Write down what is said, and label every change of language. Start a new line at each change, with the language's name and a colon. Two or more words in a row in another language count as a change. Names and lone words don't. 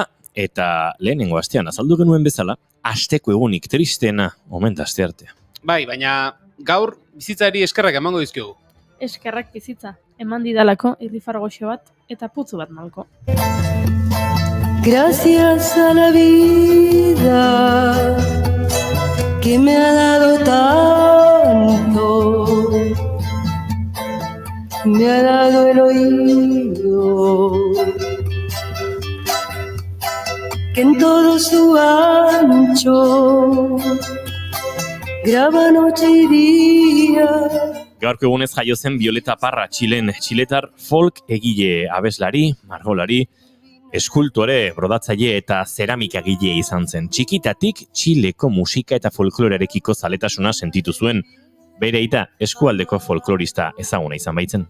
Basque: eta lehenengo astean azaldu genuen bezala, asteko egunik tristena omen da aste artea. Bai, baina gaur bizitzari eskerrak emango dizkiogu. Eskerrak bizitza, eman didalako irrifargoxo bat eta putzu bat malko.
Spanish: Gracias a la vida que me ha dado tanto, me ha dado el oído que en todo su ancho graba noche y día.
Basque: Gaurko egunez jaio zen Violeta Parra, txiletar folk egile abeslari, margolari, eskultore, brodatzaile eta zeramikagile izan zen. Txikitatik Txileko musika eta folklorearekiko zaletasuna sentitu zuen. Bere aita eskualdeko folklorista ezaguna izan baitzen.